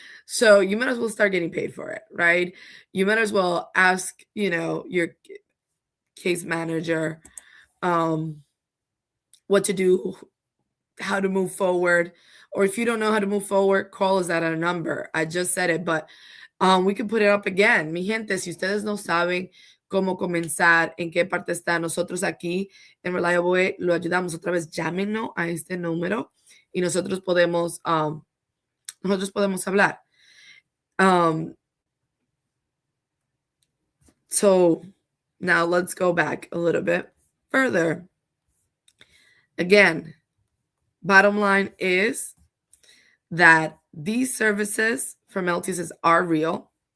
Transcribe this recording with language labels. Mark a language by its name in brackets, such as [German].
[English] So you might as well start getting paid for it, right? You might as well ask, your case manager what to do, how to move forward. Or if you don't know how to move forward, call us at our number. I just said it, but we can put it up again. [Spanish] Mi gente, si ustedes no saben cómo comenzar, en qué parte está, nosotros aquí en Reliable Way lo ayudamos. Otra vez, llámenos a este número y nosotros podemos hablar. [English] So now let's go back a little bit further. Again, bottom line is that these services from LTSS are real.